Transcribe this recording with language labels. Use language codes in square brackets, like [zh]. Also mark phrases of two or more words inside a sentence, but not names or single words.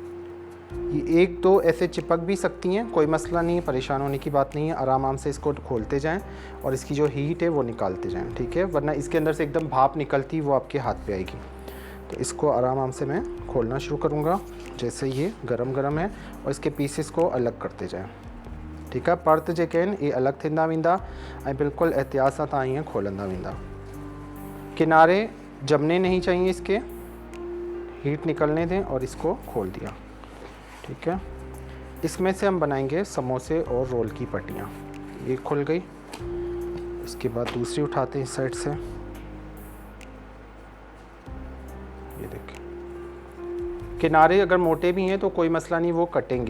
[hi] ये एक दो ऐसे चिपक भी सकती हैं, कोई मसला नहीं है, परेशान होने की बात नहीं है। आराम से इसको खोलते जाएं और इसकी जो हीट है वो निकालते जाएं, ठीक है, वरना इसके अंदर से एकदम भाप निकलती वो आपके हाथ पे आएगी। तो इसको आराम से मैं खोलना शुरू करूँगा, जैसे ये गरम है, और इसके पीसेस को अलग करते जाएँ, ठीक है। [sd] पर्त जेके आहिनि ये अलग थींदा वेंदा ऐं बिल्कुलु एहतियात सां तव्हां ईअं खोलंदा वेंदा। [hi] किनारे जमने नहीं चाहिए इसके, हीट निकलने दें और इसको खोल दिया, ठीक है। इसमें से हम बनाएंगे समोसे और रोल की पट्टियाँ। ये खुल गई, इसके बाद दूसरी उठाते हैं इस साइड से, ये देखें किनारे अगर मोटे भी हैं तो कोई मसला नहीं, वो कटेंगे।